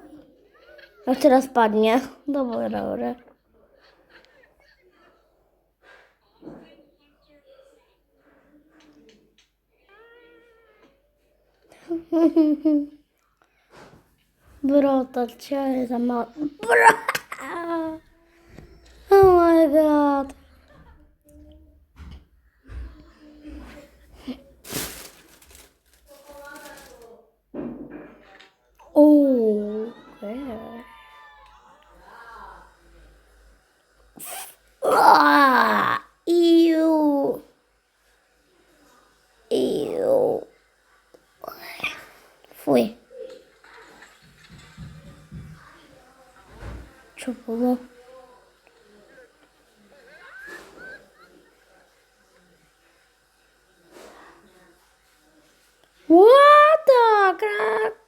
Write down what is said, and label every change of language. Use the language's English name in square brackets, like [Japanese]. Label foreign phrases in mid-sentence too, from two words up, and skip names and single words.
[Slovak] A teraz padne. Dobre. Bro, to čo je za mal... Bro! [English] Oh my god. Oh, okay. Ew. [Slovak] Fuj. Čo bolo? [English] What the crap?